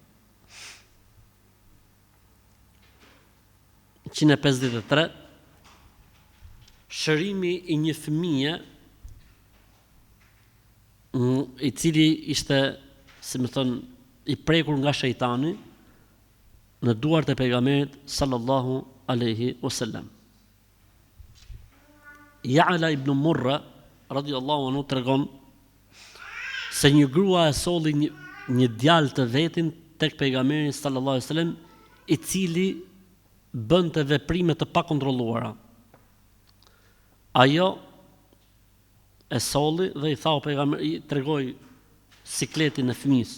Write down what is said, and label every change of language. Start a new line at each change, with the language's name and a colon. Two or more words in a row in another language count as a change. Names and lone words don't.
Albanian: 153. Shërimi i një fëmije i cili ishte, si më thon, i prekur nga shejtani në duart e pejgamberit
Arabic: صلى الله عليه وسلم.
Albanian: Ja'la ibn Murra
Arabic: رضي الله عنه
Albanian: tregon se një grua e solli një djalë të vetin tek pejgamberi
Arabic: صلى الله عليه وسلم,
Albanian: i cili bënte veprime të pakontrolluara. Ajo e solli dhe i tha pejgamberi, i tregoi sikletin e fëmijës.